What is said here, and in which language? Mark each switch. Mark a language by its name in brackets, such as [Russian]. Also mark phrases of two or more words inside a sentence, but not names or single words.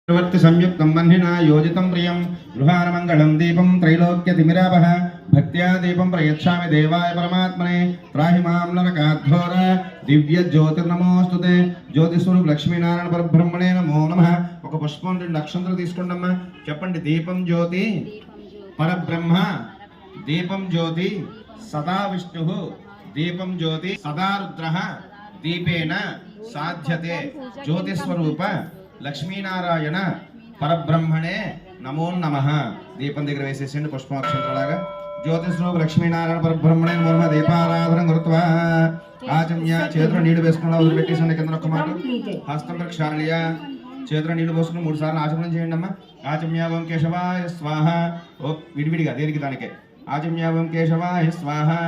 [Sanskrit] वर्ति संयुक्तं वह्निना योजितं प्रियं गृहानमङ्गलं दीपं त्रैलोक्यतिमिरापः भक्त्या दीपं प्रयच्छामि देवाय परमात्मने त्राहि मां नरकाद्धोर दिव्यज्योतिर्नमोस्तुते ज्योतिस्वरूप लक्ष्मीनारायण परब्रह्मणे नमो नमः [Telugu] ఒక పుష్పం రెండు అక్షంతలు తీసుకోండమ్మా చెప్పండి [Sanskrit] దీపం జ్యోతి పరబ్రహ్మ దీపం జ్యోతి సదా విష్ణుః దీపం జ్యోతి సదా రుద్రః దీపేన సాధ్యతే జ్యోతిస్వరూప లక్ష్మీనారాయణ పరబ్రహ్మణే నమో నమః [Telugu] దీపం దగ్గర వేసేసండి పుష్పాక్షంతలాగా [Sanskrit] జ్యోతిస్వరూప లక్ష్మీనారాయణ పరబ్రహ్మణే నమో నమః దీపారాధన కృత్వా ఆచమ్య [Telugu] చేతులు నీళ్లు వేసుకున్న వదిలిపెట్టేసండి కింద ఒక్క మాట [Sanskrit] హస్తం ప్రక్షాళయ [Telugu] చేతులు నీళ్లు పోసుకుని 3 సార్లు ఆచమనం చేయండి అమ్మా [Sanskrit] ఆచమ్య ఓం కేశవాయ స్వాహ [Telugu] ఓ విడివిడిగా దేనికి దానికే [Sanskrit] ఆచమ్య ఓం కేశవాయ స్వాహ